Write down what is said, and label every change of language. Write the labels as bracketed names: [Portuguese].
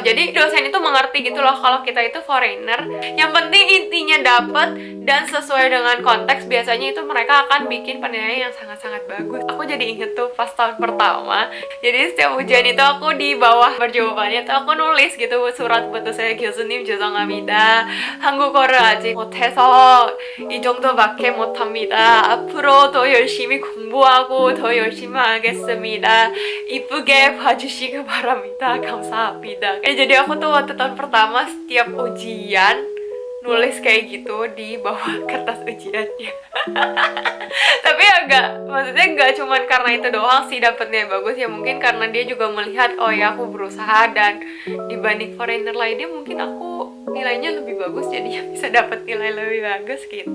[Indonesian] Jadi dosen itu mengerti gitu loh kalau kita itu foreigner. Yang penting intinya dapet dan sesuai dengan konteks. Biasanya itu mereka akan bikin penilaian yang sangat-sangat bagus. Aku jadi inget tuh pas tahun pertama. Jadi setiap ujian itu aku di bawah berjawabannya tuh aku nulis gitu surat buat saya, [Korean] 교수님 죄송합니다. 한국어를 아직 못해서 이 정도밖에 못합니다. 앞으로 더 열심히 공부하고 더 열심히 하겠습니다. 이쁘게 봐주시기 바랍니다. 감사합니다. [Indonesian] Jadi aku tuh waktu tahun pertama setiap ujian nulis kayak gitu di bawah kertas ujiannya. Tapi maksudnya nggak cuman karena itu doang sih dapetnya bagus ya, mungkin karena dia juga melihat oh ya aku berusaha, dan dibanding foreigner lainnya mungkin aku nilainya lebih bagus, jadi bisa dapat nilai lebih bagus gitu.